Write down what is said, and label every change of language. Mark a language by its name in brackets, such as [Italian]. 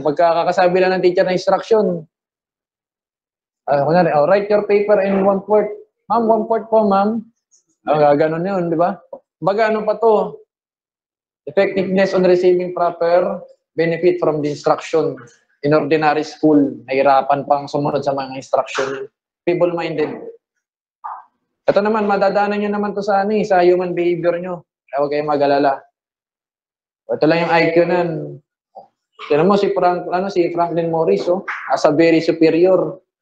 [Filipino] Pagkakasabi lang ng teacher na instruction, kunyari, [English] write your paper in 1/4. [Filipino] Ma'am, 1/4 po, ma'am. Gaganon yun, di ba? Baga ano pa to? [English] Effectiveness on receiving proper benefit from the instruction. In ordinary school, [Filipino] nahirapan pang sumunod sa mga instruction. [English] Feeble-minded. [Filipino] Ito naman, madadaanan nyo naman to sa ano, sa human behavior nyo. Kaya huwag kayong mag-alala. Ito lang yung IQ nan. Tignan mo si [English] Franklin Morris, as a very superior.